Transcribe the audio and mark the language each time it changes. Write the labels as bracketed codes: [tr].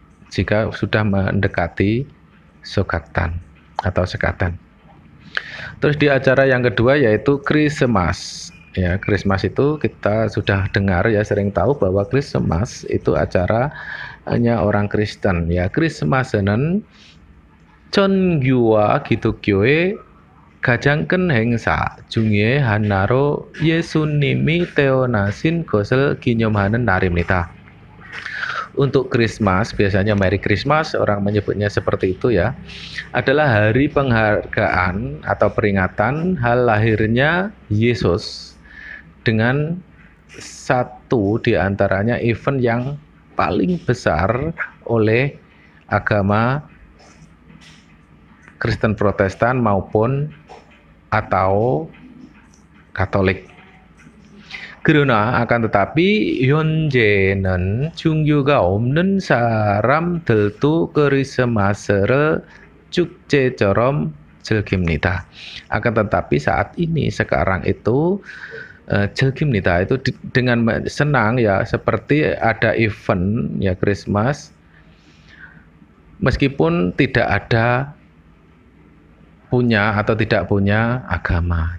[id] jika sudah mendekati Sogatan atau sekatan. Terus di acara yang kedua yaitu Christmas. Ya, Christmas itu kita sudah dengar ya, sering tahu bahwa Christmas itu acara hanya orang Kristen ya. [ko] Christmas는 천규와 기독교의 가장 큰 행사 중에 하나로 예수님이 태어나신 것을 기념하는 날입니다. [id] Untuk Christmas, biasanya Merry Christmas, orang menyebutnya seperti itu ya, adalah hari penghargaan atau peringatan hal lahirnya Yesus dengan satu di antaranya event yang paling besar oleh agama Kristen Protestan maupun atau Katolik. [ko] 그러나 [id] akan tetapi [ko] 현재는 종교가 없는 사람들도 크리스마스를 축제처럼 즐깁니다. [id] Akan tetapi saat ini sekarang itu 즐깁니다 itu dengan senang ya, seperti ada event ya Christmas meskipun tidak ada punya atau tidak punya agama.